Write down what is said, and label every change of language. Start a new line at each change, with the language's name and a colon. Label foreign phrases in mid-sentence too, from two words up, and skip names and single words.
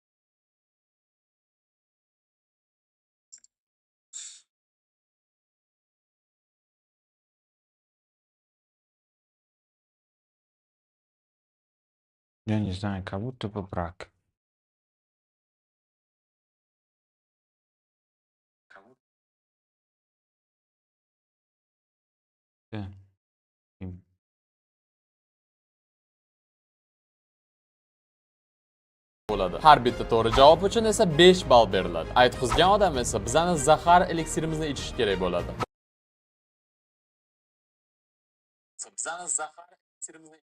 Russian: Я не знаю, как будто бы брак. Как будто. Да. Им.
Uzbek: bo'ladi. Har bitta to'g'ri javob uchun esa 5 ball beriladi. Aytqizgan odam esa bizani zahar eliksirimizni ichish kerak bo'ladi. Bizani zahar eliksirimizni